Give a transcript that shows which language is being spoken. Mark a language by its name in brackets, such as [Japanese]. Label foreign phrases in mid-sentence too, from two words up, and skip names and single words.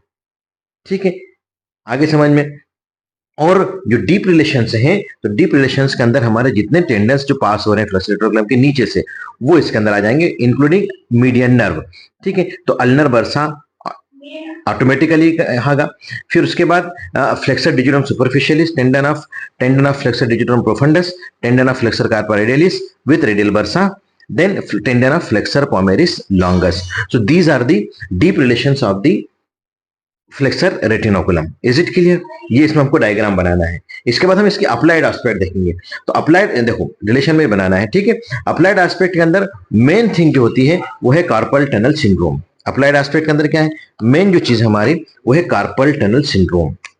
[Hindi] ठीक है, आगे समझ में। और जो [English] deep relations [Hindi] हैं, तो [English] deep relations [Hindi] के अंदर हमारे जितने टेंडन्स जो पास हो रहे हैं [English] flexor retinaculum [Hindi] के नीचे से, वो इसके अंदर आ जाएंगे, [English] including median nerve. [Hindi] ठीक है, तो [English] ulnar bursa automatically [Hindi] आएगा। फिर उसके बाद [English] flexor digitorum superficialis, tendon of flexor digitorum profundus, tendon of flexor carpi radialis with radial bursa, then tendon of flexor palmaris longus. So these are the deep relations of the flexor retinaculum. Is it clear? [Hindi] ये इसमें हमको डायग्राम बनाना है। इसके बाद हम इसकी [English] applied aspect [Hindi] देखेंगे। तो अप्लाइड देखो रिलेशन में बनाना है, ठीक है। [English] applied aspect [Hindi] के अंदर [English] main thing [Hindi] जो होती है वो है [English] carpal tunnel syndrome. applied aspect [Hindi] के अंदर क्या है? मेन जो चीज हमारी वो है [English] carpal tunnel syndrome.